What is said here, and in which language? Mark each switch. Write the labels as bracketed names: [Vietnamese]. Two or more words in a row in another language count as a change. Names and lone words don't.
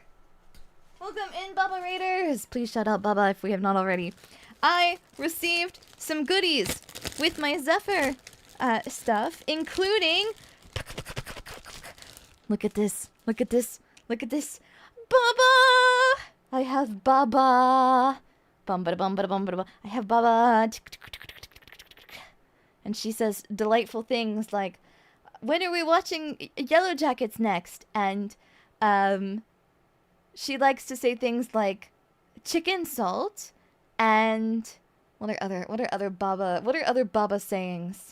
[English] Welcome in, Bubba Raiders! Please shout out Bubba if we have not already. I received some goodies with my Xepher stuff, including... Look at this. Look at this. Look at this. Baba! I have Baba. Bum ba bum ba bum ba. I have Baba. And she says delightful things like, when are we watching Yellow Jackets next? And she likes to say things like chicken salt and what are other Baba sayings?